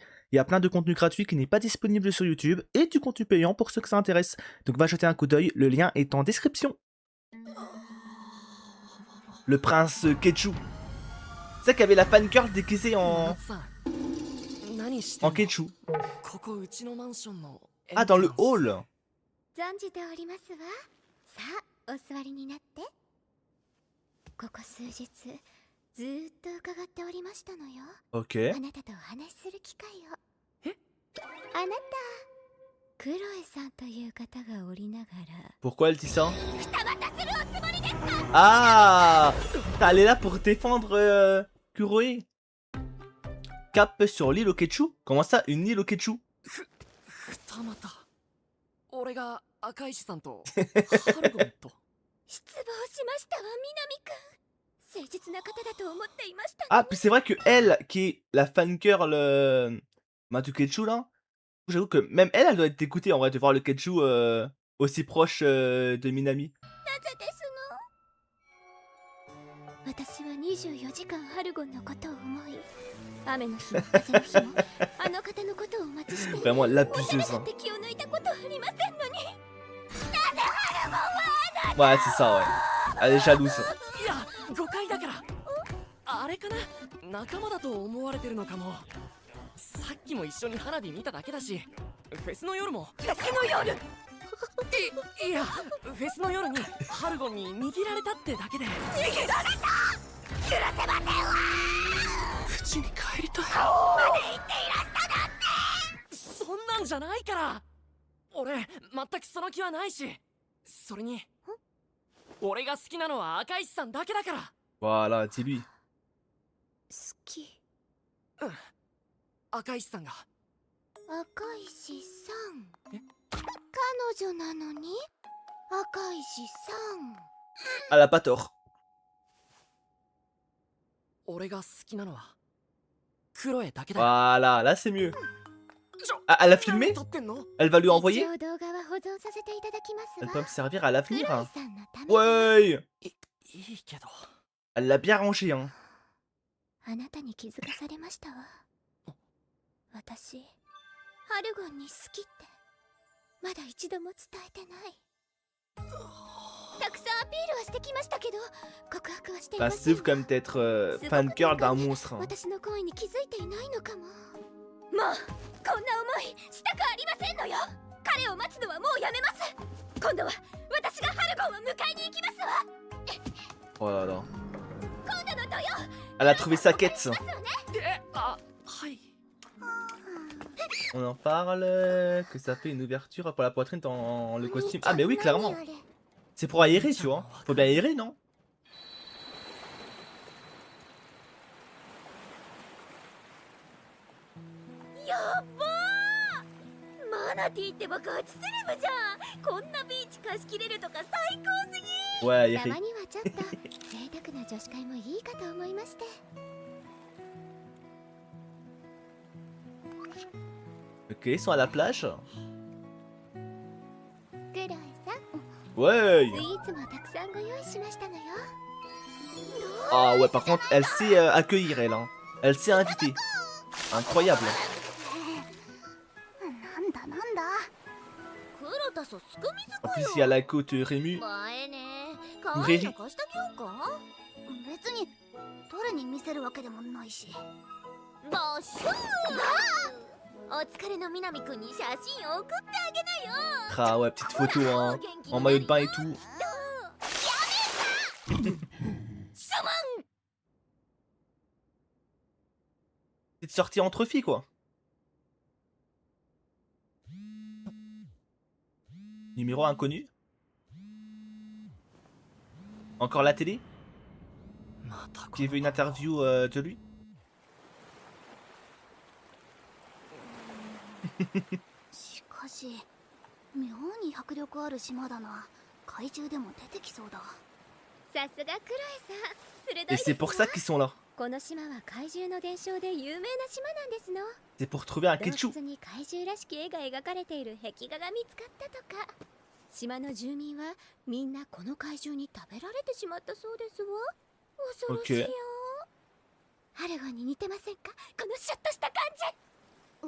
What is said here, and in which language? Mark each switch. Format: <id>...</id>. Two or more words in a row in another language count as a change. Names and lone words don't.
<fr>Il y a plein de contenu gratuit qui n'est pas disponible sur YouTube et du contenu payant pour ceux que ça intéresse. Donc va jeter un coup d'œil, le lien est en description. Le prince Kechu. C'est ça qu'il y avait la fan girl déguisée en Kechu. Ah, dans le hall.</fr> <ja>存じておりますわ。さあ、お座りになって。ここ数日、ずーっと伺っておりましたのよ。</ja> <fr>Ok.</fr> <ja>あなたとお話しする機会を。え？あなた、クロエさんという方がおりながら。</ja> <fr>Pourquoi elle dit ça?</fr> <ja>二股するおつもりですか?</ja> <fr>Ah! Elle est là pour défendre Kuroe. Cap sur l'île au Kechu? Comment ça, une île au Kechu?</fr> <ja>二股俺が赤石さんとハルゴンと失望しましたわ、南くん。誠実な方だと思っていました。</ja> <fr>Ah, puis c'est vrai que elle, qui est la fan girl du Kechu là, j'avoue que même elle, elle doit être dégoûtée en vrai de voir le Kechu aussi proche de Minami.</fr> <ja>なぜですの？私は24時間ハルゴンのことを思い、雨の日も風の日もあの方のことをお待ちして、</ja> <fr>Vraiment</fr> <ja>おしゃれ</ja> <fr>l'abuseuse.</fr> <ja>な</ja> <fr>Hein.</fr> <ja>敵を抜いたことありませんのに。なぜハルゴンはあなた？</ja> <fr>Ouais, c'est ça, ouais. Elle est jalouse.</fr> <ja>いや誤解だからあれかな仲間だと思われてるのかもさっきも一緒に花火見ただけだしフェスの夜もフェスの夜。いやフェスの夜にハルゴンに握られたってだけで逃げられた。許せませんわ。家に帰りたいまで言っていらしたなんて。そんなんじゃないから俺全くその気はないしそれに俺が好きなのは赤石さんだけだから</ja> <fr>Voilà, dis-lui.</fr> <ja>好き。うん赤石さんが赤石さん。え？彼女なのに赤石さん。</ja> <fr>Elle a pas tort.</fr> <ja>俺が好きなのはクロエだけだよ</ja> <fr>Voilà, là c'est mieux.</fr> <ja>ちょ</ja> <fr>Ah, elle a filmé?</fr> <ja>撮ってんの</ja> <fr>Elle va lui</fr> <ja>一</ja> <fr>envoyer?</fr> <ja>応動画は保存させていただきます</ja> <fr>Elle</fr> <ja>わ。</ja> <fr>peut me servir à</fr> <ja>クロエ</ja> <fr>l'avenir.</fr> <ja>さ</ja> <fr>Hein.</fr> <ja>んのために。</ja> <fr>Ouais!</fr> <ja>いいけど</ja> <fr>Elle l'a bien rangé, hein.</fr> <ja>あなたに気づかされましたわ。私、ハルゴンに好きってまだ一度も伝えてない。たくさんアピールはしてきましたけど、告白はしていま</ja> <fr>Bah,</fr> <ja>せん</ja> <fr>c'est comme d'être fan girl d'un monstre. Hein.</fr> <ja>私の恋に気づいていないのかも。もうこんな思いしたくありませんのよ。彼を待つのはもうやめます。今度は私がハルゴンを迎えに行きますわ。</ja> <fr>Oh là là.</fr> <ja>今度の土曜。</ja> <fr>Elle a trouvé sa quête.</fr> <ja>はい</ja> <fr>On en parle, que ça fait une ouverture pour la poitrine dans le costume. Ah mais oui, clairement. C'est pour aérer, tu vois. Faut bien aérer, non?</fr> <ja>やっばー。マナティってばガチセレブじゃん。こんなビーチ貸し切れるとか最高すぎ。</ja> <fr>Ouais,</fr> <ja>た</ja> <fr>aérer.</fr> <ja>まにはちょっと贅沢な女子会もいいかと思いまして。</ja> <fr>Ok, ils sont à la plage.</fr> <ja>クロエさん、</ja> <fr>Ouais!</fr> <ja>スイーツもたくさんご用意しましたのよ。</ja> <fr>Ah ouais, par contre, elle sait accueillir, elle. Hein. Elle sait inviter. Incroyable.</fr> <ja>なんだなんだ。クロタソスクミズ</ja> <fr>En plus, il y a la côte Rému.</fr> <ja>映えね。可可愛いの愛いの貸してあげようか。別に誰に見せるわけでもないし。バシュー。お疲れの南くんに写真送ってあげなよ。</ja> <fr>Ah ouais, petite photo, hein. En maillot de bain et tout.</fr> <ja>すまん。</ja> <fr>Petite sortie entre filles, quoi. Numéro inconnu. Encore la télé?</fr> <ja>また</ja> <fr>Qui veut une interview de lui?</fr> <ja>しかし妙に迫力ある島だな。怪獣でも出てきそうだ。さすがクロエさん、鋭い</ja> <fr>Et</fr> <ja>です</ja> <fr>c'est pour ça qu'ils sont là.</fr> <ja>この島は怪獣の伝承で有名な島なんですの。</ja> <fr>C'est pour trouver un</fr> <ja>洞</ja> <fr>Ketchu.</fr> <ja>窟に怪獣らしき絵が描かれている壁画が見つかったとか。島の住民はみんなこの怪獣に食べられてしまったそうですわ。恐ろしいよ。ハルゴンに似てませんか、このシュッとした感じ。</ja>